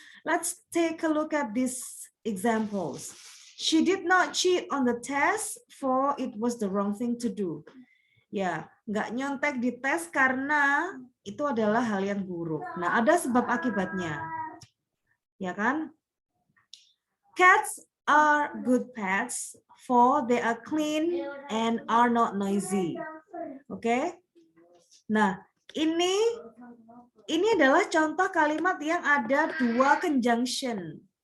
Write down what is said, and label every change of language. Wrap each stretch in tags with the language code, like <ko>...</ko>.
<en>Let's take a look at these examples. She did not cheat on the test, for it was the wrong thing to do.</en> <id>Ya, nggak nyontek di tes karena itu adalah hal yang buruk. Nah, ada sebab akibatnya, ya kan?</id> <en>Cats are good pets, for they are clean and are not noisy.</en> <id>Oke? Nah, ini adalah contoh kalimat yang ada dua conjunction.</id>